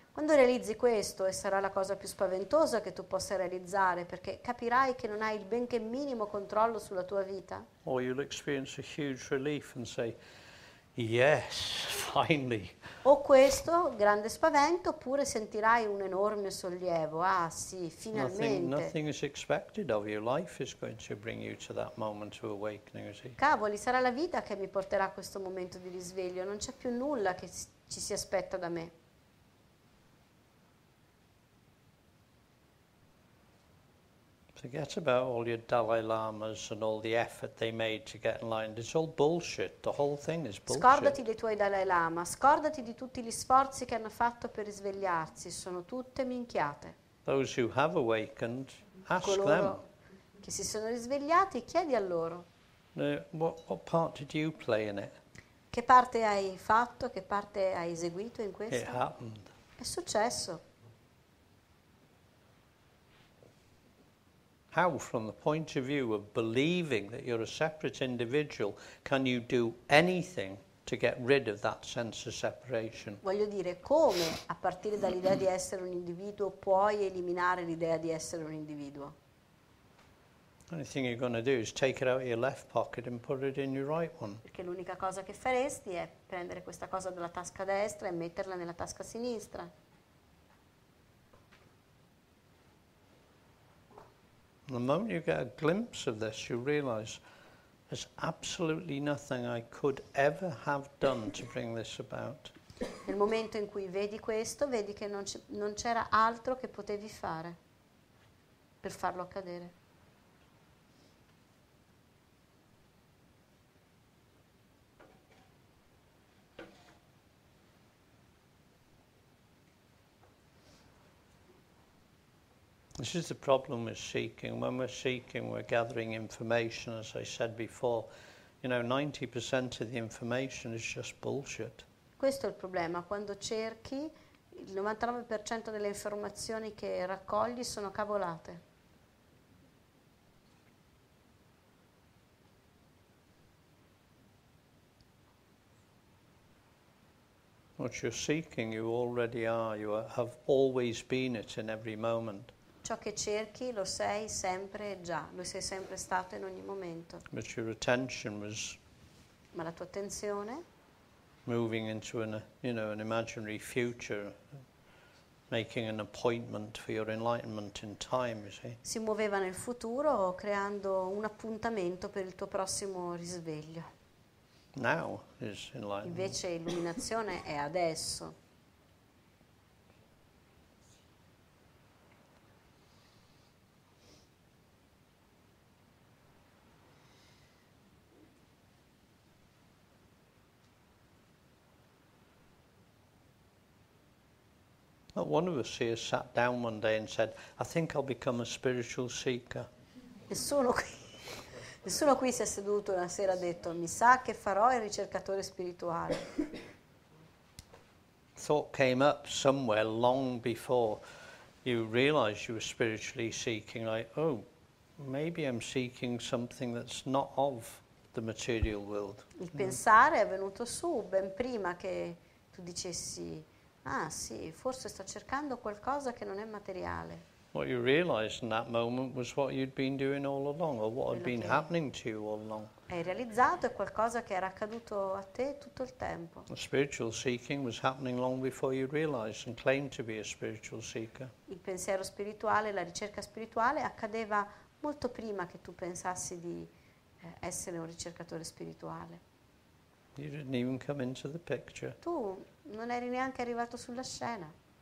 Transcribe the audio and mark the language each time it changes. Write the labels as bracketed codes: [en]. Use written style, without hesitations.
[it] Quando realizzi questo, e sarà la cosa più spaventosa che tu possa realizzare, perché capirai che non hai il benché minimo controllo sulla tua vita, [en] Or you'll experience a huge relief and say, yes, finally. [it] o questo, grande spavento, oppure sentirai un enorme sollievo. Ah sì, [en] Nothing, [it] finalmente. [en] nothing is expected of you. Life is going to bring you to that moment of awakening, you see. [it] Cavoli, sarà la vita che mi porterà a questo momento di risveglio, non c'è più nulla che ci si aspetta da me. [en] Forget about all your Dalai Lamas and all the effort they made to get enlightened. It's all bullshit. The whole thing is bullshit. [it] Scordati dei tuoi Dalai Lama, scordati di tutti gli sforzi che hanno fatto per risvegliarsi, sono tutte minchiate. [en] Those who have awakened, ask them. [it] Coloro che si sono risvegliati, chiedi a loro [en] What part did you play in it? [it] che parte hai fatto, che parte hai eseguito in [en] It [it] questo. [en] happened. [it] È successo. [en] How, from the point of view of believing that you're a separate individual, can you do anything to get rid of that sense of separation? [it] Voglio dire, come a partire dall'idea di essere un individuo puoi eliminare l'idea di essere un individuo? [en] The only thing you're going to do is take it out of your left pocket and put it in your right one. [it] Perché l'unica cosa che faresti è prendere questa cosa dalla tasca destra e metterla nella tasca sinistra. [en] The moment you get a glimpse of this, you realize there's absolutely nothing I could ever have done to bring this about. [it] Nel momento in cui vedi questo, vedi che non c'era altro che potevi fare per farlo accadere. [en] This is the problem with seeking. When we're seeking, we're gathering information, as I said before. 90% of the information is just bullshit. [it] Questo è il problema, quando cerchi, il 99% delle informazioni che raccogli sono cavolate. [en] What you're seeking, you already are. You have always been it in every moment. [it] Ciò che cerchi lo sei sempre e già, lo sei sempre stato in ogni momento. [en] But your attention was [it] Ma la tua attenzione [en] moving into an imaginary future, making an appointment for your enlightenment in time, you see. [it] si muoveva nel futuro creando un appuntamento per il tuo prossimo risveglio. [en] Now is enlightenment. [it] Invece illuminazione è adesso. [en] Not one of us here sat down one day and said, I think I'll become a spiritual seeker. [it] Nessuno qui si è seduto una sera e ha detto mi sa che farò il ricercatore spirituale. [en] Thought came up somewhere long before you realized you were spiritually seeking, like, oh, maybe I'm seeking something that's not of the material world. [it] Il pensare è venuto su ben prima che tu dicessi ah sì, forse sto cercando qualcosa che non è materiale. [en] What you realized in that moment was what you'd been doing all along, or what had [it] Quello [en] been [it] che- [en] happening to you all along. [it] Hai realizzato è qualcosa che era accaduto a te tutto il tempo. [en] The spiritual seeking was happening long before you realized and claimed to be a spiritual seeker. [it] Il pensiero spirituale, la ricerca spirituale accadeva molto prima che tu pensassi di essere un ricercatore spirituale. [en] You didn't even come into the picture. [it] Tu non eri neanche arrivato sulla scena.